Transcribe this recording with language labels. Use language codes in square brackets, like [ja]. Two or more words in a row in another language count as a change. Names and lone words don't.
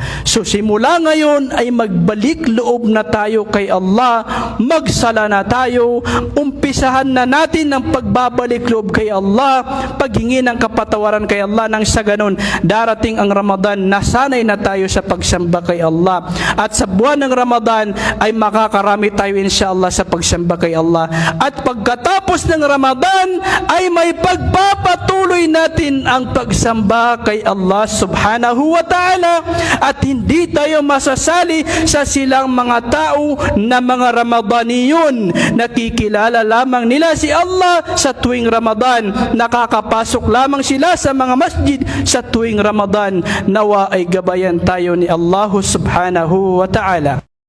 [tl] So simula ngayon ay magbalik loob na tayo kay Allah, magsala na tayo, umpisahan na natin ang pagbabalik loob kay Allah, paghingi ng kapatawaran kay Allah, nang sa ganun darating ang Ramadan, nasanay na tayo sa pagsamba kay Allah. At sa buwan ng Ramadan ay makakarami tayo insyaAllah sa pagsamba kay Allah. At pagkatapos ng Ramadan ay may pagpapatuloy natin ang pagsamba kay Allah [ar] سبحانه وتعالى. [tl] At hindi tayo masasali sa silang mga tao na mga Ramadaniyun. Nakikilala lamang nila si Allah sa tuwing Ramadan. Nakakapasok lamang sila sa mga masjid sa tuwing Ramadan. Nawa ay gabayan tayo ni Allah [ar] سبحانه وتعالى.